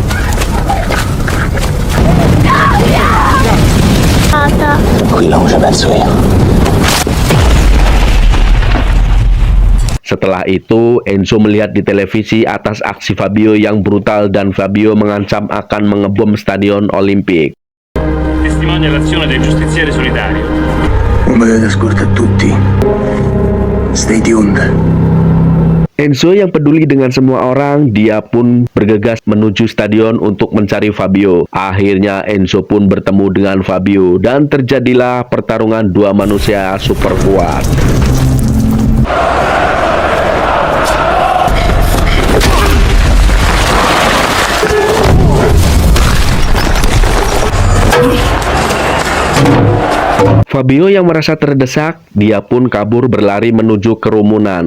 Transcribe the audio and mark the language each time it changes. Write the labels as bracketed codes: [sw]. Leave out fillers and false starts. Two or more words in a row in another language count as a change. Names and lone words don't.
[id] Setelah itu, Enzo melihat di televisi atas aksi Fabio yang brutal dan Fabio mengancam akan mengebom Stadion Olimpik. [it] Testimonia l'azione del giustiziere solidario. Magari ascolta tutti. [en] Stay tuned. [id] Enzo yang peduli dengan semua orang, dia pun bergegas menuju stadion untuk mencari Fabio. Akhirnya Enzo pun bertemu dengan Fabio dan terjadilah pertarungan dua manusia super kuat. Fabio yang merasa terdesak, dia pun kabur berlari menuju kerumunan.